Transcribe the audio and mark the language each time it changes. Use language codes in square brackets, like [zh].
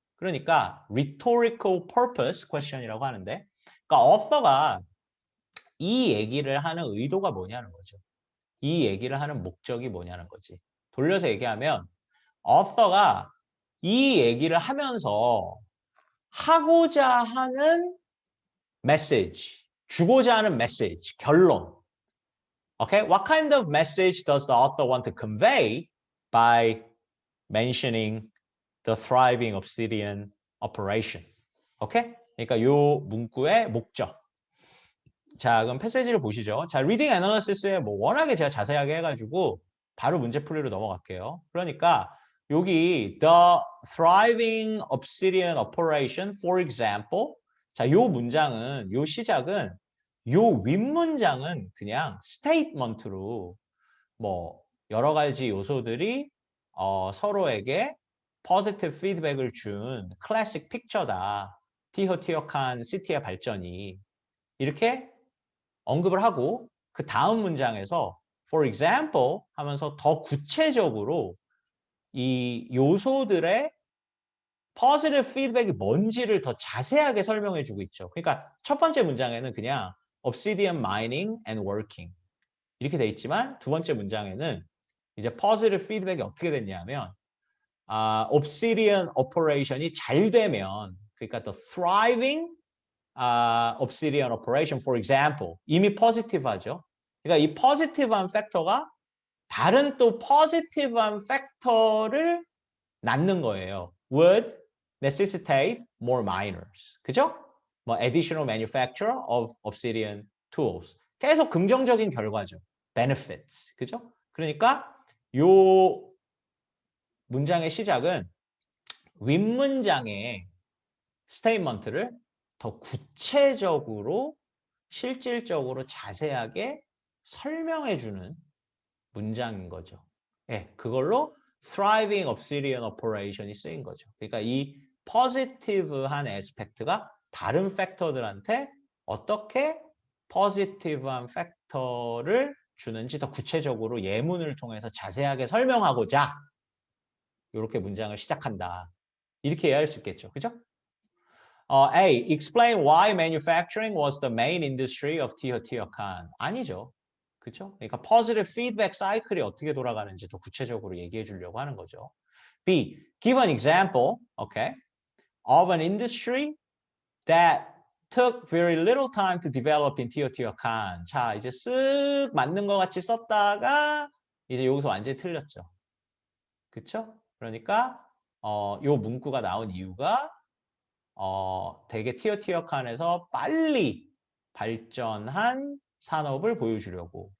[ko] 그러니까 rhetorical purpose question이라고 하는데 그러니까 author가 이 얘기를 하는 의도가 뭐냐는 거죠. 이 얘기를 하는 목적이 뭐냐는 거지. 돌려서 얘기하면 author가 이 얘기를 하면서 하고자 하는 메시지, 주고자 하는 메시지, 결론. [en] Okay? What kind of message does the author want to convey by mentioning the thriving obsidian operation? Okay? [ko] 그러니까 이 문구의 목적. 자, 그럼 패시지를 보시죠. 자, 리딩 애널리시스에 뭐 워낙에 제가 자세하게 해가지고 바로 문제풀이로 넘어갈게요. [en] 그러니까 여기 the thriving obsidian operation, for example. [ko] 자, 요 문장은, 요 시작은, 요 윗문장은 그냥 스테이트먼트로 뭐 여러 가지 요소들이 서로에게 포지티브 피드백을 준 클래식 픽처다. 티허티어칸 시티의 발전이. 이렇게 언급을 하고 그 다음 문장에서 [en] for example [ko] 하면서 더 구체적으로 이 요소들의 positive feedback이 뭔지를 더 자세하게 설명해 주고 있죠. 그러니까 첫 번째 문장에는 그냥 obsidian mining and working 이렇게 돼 있지만 두 번째 문장에는 이제 positive feedback이 어떻게 됐냐면 obsidian operation이 잘 되면 그러니까 [en] the thriving obsidian operation, for example. [ko] 이미 positive하죠. 그러니까 이 positive한 팩터가 다른 또 positive한 팩터를 낳는 거예요. [en] would necessitate more miners. [ko] 그죠? [en] 뭐 additional manufacture of obsidian tools. [ko] 계속 긍정적인 결과죠. benefits. 그죠? 그러니까 요 문장의 시작은 윗문장의 스테이트먼트를 더 구체적으로 실질적으로 자세하게 설명해 주는 문장인 거죠. 예, 그걸로 thriving obsidian operation이 쓰인 거죠. 그러니까 이 positive한 에스펙트가 다른 팩터들한테 어떻게 positive한 팩터를 주는지 더 구체적으로 예문을 통해서 자세하게 설명하고자 이렇게 문장을 시작한다. 이렇게 이해할 수 있겠죠. 그죠? A. [en] Explain why manufacturing was the main industry of Teotihuacan. [ko] 아니죠. 그렇죠? 그러니까 positive feedback 사이클이 어떻게 돌아가는지 더 구체적으로 얘기해 주려고 하는 거죠. B. [en] Give an example, okay, of an industry that took very little time to develop in Teotihuacan. [ko] 자, 이제 쓱 맞는 것 같이 썼다가 이제 여기서 완전히 틀렸죠. 그렇죠? 그러니까 요 문구가 나온 이유가 되게 티어칸에서 빨리 발전한 산업을 보여주려고.